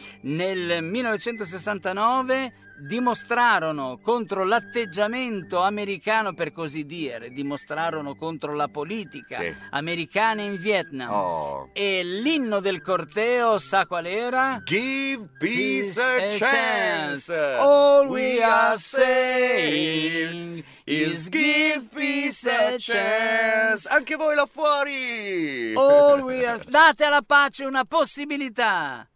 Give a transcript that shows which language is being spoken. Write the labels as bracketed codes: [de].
[it] Nel 1969 dimostrarono contro l'atteggiamento americano, per così dire, dimostrarono contro la politica, sì, americana in Vietnam. Oh. E l'inno del corteo, sa qual era? [en] Give peace a chance. All we are saying is give peace a chance. [it] Anche voi là fuori, [en] all we are, [it] date alla pace una possibilità.